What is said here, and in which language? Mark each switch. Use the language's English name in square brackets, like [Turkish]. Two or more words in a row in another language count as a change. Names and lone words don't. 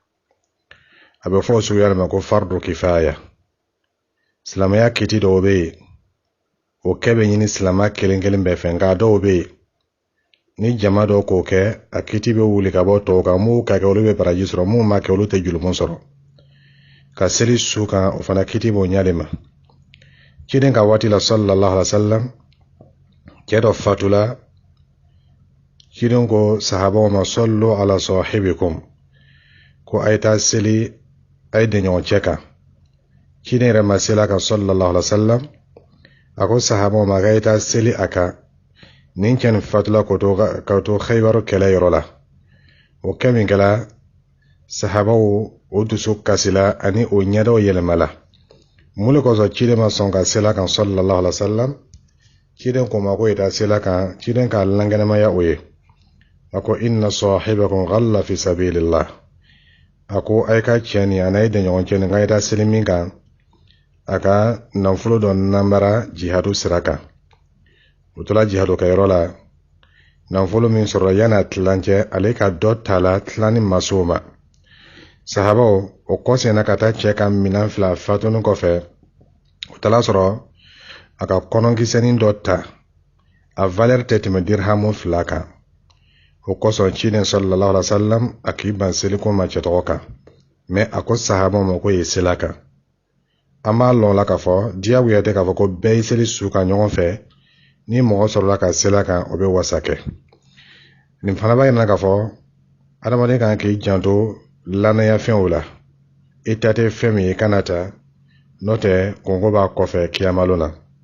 [Bambara] a bɛ fɔ o suguya de ma ko [Arabic] فرض كفاية [Bambara] silamɛya kiti dɔw bɛ yen o kɛ bɛ ɲini silama kelen kelen bɛɛ fɛ nka dɔw bɛ yen ni jama dɔw k'o kɛ a kiti bɛ wuli ka bɔ tɔw kan m'u ka kɛ olu bɛ baraji sɔrɔ m'u ma kɛ olu tɛ jurumu sɔrɔ ka seli su kan o fana kiti b'o ɲɛ de ma ciden ka waati la [Arabic] صلى الله عليه وسلم [Bambara] cɛ dɔ fatula ciden ko sahabaw ma [Arabic] صلوا على صاحبكم [Bambara] ko a ye taa seli a ye den ɲɔgɔn cɛ kan ciden yɛrɛ ma seli a kan [Arabic] صلى الله عليه وسلم [Bambara] a ko sahabaw ma k'a ye taa seli a kan nin cɛ nin fatula k'o to Khaybar kɛlɛ yɔrɔ la o kɛ min kɛla sahabaw o dusu kasila ani o ɲɛdaw yɛlɛmala mun de kosɔn ciden ma sɔn ka seli a kan [Arabic] صلى الله عليه وسلم [Bambara] ciden ko ma ko ye taa seli a kan ciden ka lankɛnɛmaya o ye a ko [Arabic] إن صاحبكم غل في سبيل الله [Bambara] a ko a ye ka cɛ ni a n'a ye den ɲɔgɔn cɛ ni k'a ye taa seli min kan a ka nafolo dɔ namara jihadu sira kan o tola jihadu kɛ yɔrɔ la nafolo min sɔrɔla yan'a tilancɛ ale ka dɔ t'a la tilanni maso ma sahabaw o kɔsɛnna ka taa cɛ ka minan fila fatuni kɔfɛ o tala sɔrɔ a ka kɔnɔkisɛnin dɔ ta a valeur tɛ tɛmɛ dirhamu 2 kan o kɔsɔn ciden [Arabic] صلى الله عليه وسلم [Bambara] a k'i ban seliko ma cɛ tɔgɔ kan mais a ko sahabaw ma ko ye sela kan an b'a lɔn la k'a fɔ diyagoya tɛ k'a fɔ ko bɛɛ ye seli su kan ɲɔgɔn fɛ ni mɔgɔ sɔrɔla ka sela kan o bɛ wasa kɛ nin fana b'a yira k'a fɔ adamaden kan k'i janto lanaya fɛnw la i ta tɛ fɛn min ye kana ta n'o tɛ kɔngɔ b'a kɔfɛ kiyamalon na